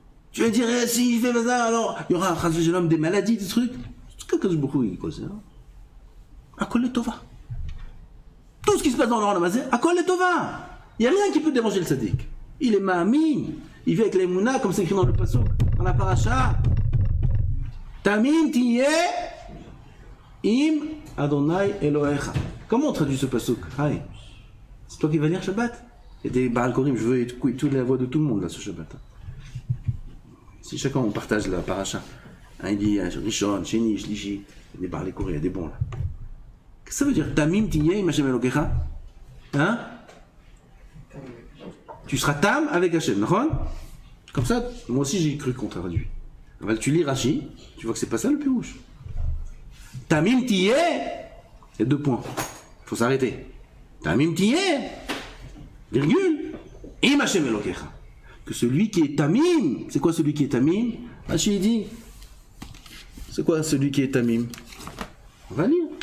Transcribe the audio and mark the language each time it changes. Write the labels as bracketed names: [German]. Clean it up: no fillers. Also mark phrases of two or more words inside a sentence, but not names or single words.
[French] Tu vas dire, si je fais ça, alors il y aura des maladies, des trucs. C'est que beaucoup il cause. [Hebrew] הכל לטובה. [French] Tout ce qui se passe dans le Ramazé, [Hebrew] הכל לטובה. [French] Il n'y a rien qui peut déranger le tzaddik. Il est ma'amin. Il vit avec les mouna, comme c'est écrit dans le pasuk, dans la paracha. [Hebrew] תמים תהיה עם ה' אלהיך. [French] Comment on traduit ce pasuk? C'est toi qui vas lire Shabbat? Il y a des [Hebrew] בעלי קורים, [French] je veux écouter toute la voix de tout le monde là ce Shabbat. Si chacun on partage la paracha, il dit [Hebrew] ראשון, שני, שלישי, [French] il y a des [Hebrew] בעלי קורים, [French] il y a des bons là. Qu'est-ce que ça veut dire? [Hebrew] תמים תהיה עם השם אלהיך? [French] Hein? Tu seras tam avec Hashem, d'accord? Comme ça, moi aussi j'ai cru qu'on traduit. Tu lis Rashi, tu vois que c'est pas ça le pirouche. [Hebrew] תמים תהיה, [French] il y a 2 points. Il faut s'arrêter. [Hebrew] תמים תהיה, [French] virgule, [Hebrew] עם השם אלוקיך. [French] Que celui qui est tamim, c'est quoi celui qui est tamim? Rashi dit, c'est quoi celui qui est tamim? On va lire.